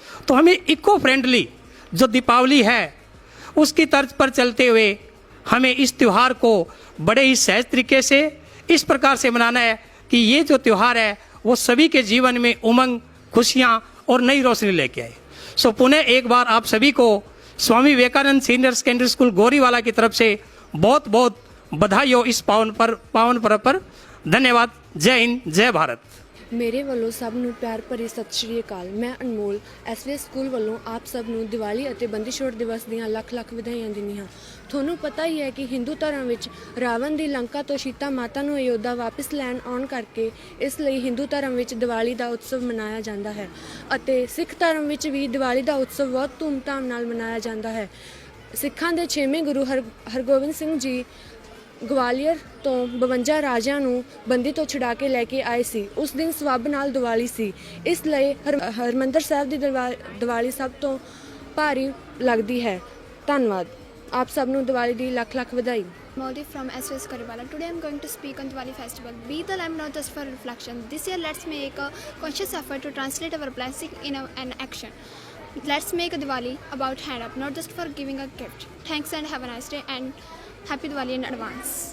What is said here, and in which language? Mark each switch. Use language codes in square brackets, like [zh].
[hi] तो हमें eco friendly जो दीपावली है उसकी तर्ज पर चलते हुए हमें इस त्यौहार को बड़े ही सहज तरीके से इस प्रकार से मनाना है कि ये जो त्यौहार है वो सभी के जीवन में उमंग, खुशियाँ और नई रोशनी लेके आए। सो पुनः एक बार आप सभी को Swami Vivekananda senior secondary school Goriwala की तरफ से बहुत बहुत बधाई हो इस पावन पर्व पर। धन्यवाद। जय हिंद, जय भारत। [pa] ਮੇਰੇ ਵੱਲੋਂ ਸਭ ਨੂੰ ਪਿਆਰ ਭਰੀ ਸਤਿ ਸ਼੍ਰੀ ਅਕਾਲ। ਮੈਂ ਅਨਮੋਲ ਐਸਵੀਐਸ ਸਕੂਲ ਵੱਲੋਂ ਆਪ ਸਭ ਨੂੰ ਦੀਵਾਲੀ ਅਤੇ ਬੰਦੀ ਛੋੜ ਦਿਵਸ ਦੀਆਂ ਲੱਖ ਲੱਖ ਵਧਾਈਆਂ ਦਿੰਦੀ ਹਾਂ। ਤੁਹਾਨੂੰ ਪਤਾ ਹੀ ਹੈ ਕਿ ਹਿੰਦੂ ਧਰਮ ਵਿੱਚ ਰਾਵਣ ਦੀ ਲੰਕਾ ਤੋਂ ਸੀਤਾ ਮਾਤਾ ਨੂੰ ਅਯੋਧਿਆ ਵਾਪਸ ਲੈਣ ਆਉਣ ਕਰਕੇ ਇਸ ਲਈ ਹਿੰਦੂ ਧਰਮ ਵਿੱਚ ਦੀਵਾਲੀ ਦਾ ਉਤਸਵ ਮਨਾਇਆ ਜਾਂਦਾ ਹੈ ਅਤੇ ਸਿੱਖ ਧਰਮ ਵਿੱਚ ਵੀ ਦੀਵਾਲੀ ਦਾ ਉਤਸਵ ਬਹੁਤ ਧੂਮਧਾਮ ਨਾਲ ਮਨਾਇਆ ਜਾਂਦਾ ਹੈ। ਸਿੱਖਾਂ ਦੇ 6ਵੇਂ ਗੁਰੂ ਹਰਗੋਬਿੰਦ ਸਿੰਘ ਜੀ ਗਵਾਲੀਅਰ ਤੋਂ 52 ਰਾਜਿਆਂ ਨੂੰ ਬੰਦੀ ਤੋਂ ਛੁਡਾ ਕੇ ਲੈ ਕੇ ਆਏ ਸੀ। ਉਸ ਦਿਨ ਸਵੱਬ ਨਾਲ ਦੀਵਾਲੀ ਸੀ, ਇਸ ਲਈ ਹਰਮੰਦਰ ਸਾਹਿਬ ਦੀ ਦੀਵਾਲੀ ਸਭ ਤੋਂ ਭਾਰੀ ਲੱਗਦੀ ਹੈ। ਧੰਨਵਾਦ। ਆਪ ਸਭ ਨੂੰ ਦੀਵਾਲੀ ਦੀ ਲੱਖ ਲੱਖ ਵਧਾਈ। [en] Moldy from SVS Gorevala. Today I'm going to speak on Diwali festival. Be the lamp not just for reflection. This year let's make a conscious effort to translate our blessing in an action. Let's make a Diwali about hand up, not just for giving a gift. Thanks and have a nice day and Happy Diwali in advance.